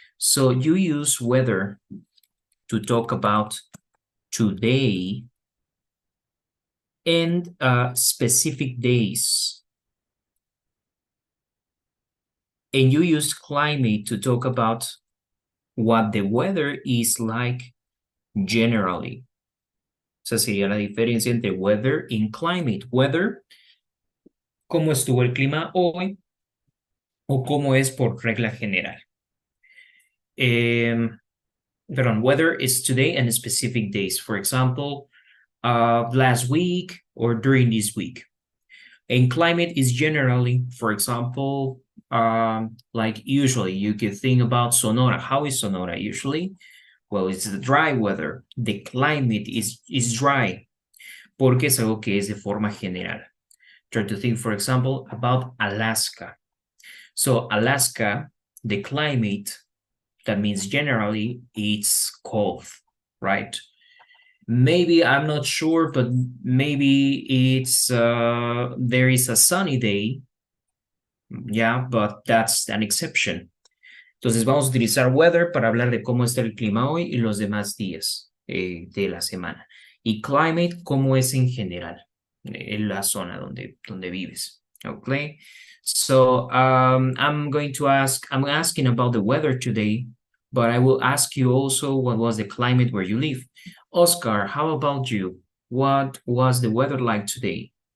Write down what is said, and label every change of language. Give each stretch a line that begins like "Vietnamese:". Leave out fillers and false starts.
English: So you use weather to talk about today and specific days. And you use climate to talk about what the weather is like generally.
Spanish: Esa sería la diferencia entre weather y climate. Weather, cómo estuvo el clima hoy o cómo es por regla general.
English: Perdón, weather is today and specific days. For example, last week or during this week. And climate is generally, for example, like usually you could think about Sonora. How is Sonora usually? Well, it's the dry weather. The climate is dry.
Spanish: Porque es algo que es de forma general.
English: Try to think, for example, about Alaska. So Alaska, the climate, that means generally it's cold, right? Maybe, I'm not sure, but maybe it's there is a sunny day. Yeah, but that's an exception.
Spanish: Entonces vamos a utilizar weather para hablar de cómo está el clima hoy y los demás días de la semana. Y climate, cómo es en general, en la zona donde vives.
English: Okay, so I'm asking about the weather today, but I will ask you also what was the climate where you live. Oscar, how about you? What was the weather like today?